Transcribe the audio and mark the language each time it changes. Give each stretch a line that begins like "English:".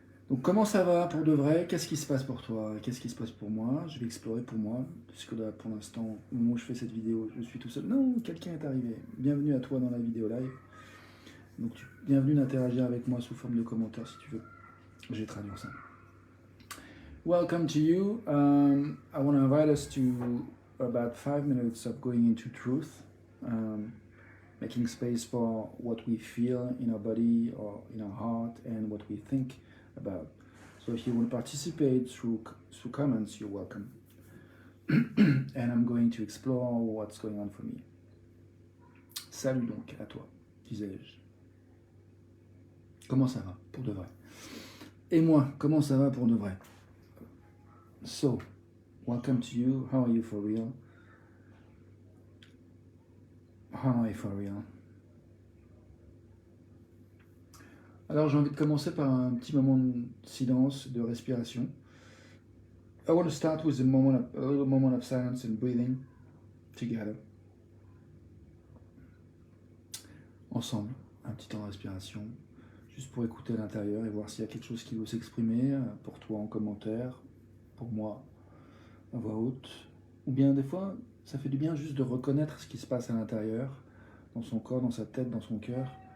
French: Donc comment ça va pour de vrai? Qu'est-ce qui se passe pour toi? Qu'est-ce qui se passe pour moi? Je vais explorer pour moi, puisque là pour l'instant, au moment où je fais cette vidéo, je suis tout seul. Non, quelqu'un est arrivé. Bienvenue à toi dans la vidéo live. Donc bienvenue d'interagir avec moi sous forme de commentaires si tu veux. Je vais traduire ça.
English: Welcome to you. I want to invite us to about 5 minutes of going into truth. Making space for what we feel in our body or in our heart and what we think about. So if you want to participate through comments, you're welcome. And I'm going to explore what's going on for me.
French: Salut donc à toi, disais-je. Comment ça va pour de vrai? Et moi, comment ça va pour de vrai?
English: So, welcome to you. How are you for real? How am I for real?
French: Alors j'ai envie de commencer par un petit moment de silence, de respiration.
English: I want to start with a little moment of silence and breathing together.
French: Ensemble, un petit temps de respiration, juste pour écouter à l'intérieur et voir s'il y a quelque chose qui veut s'exprimer, pour toi en commentaire, pour moi à voix haute. Ou bien des fois, ça fait du bien juste de reconnaître ce qui se passe à l'intérieur, dans son corps, dans sa tête, dans son cœur.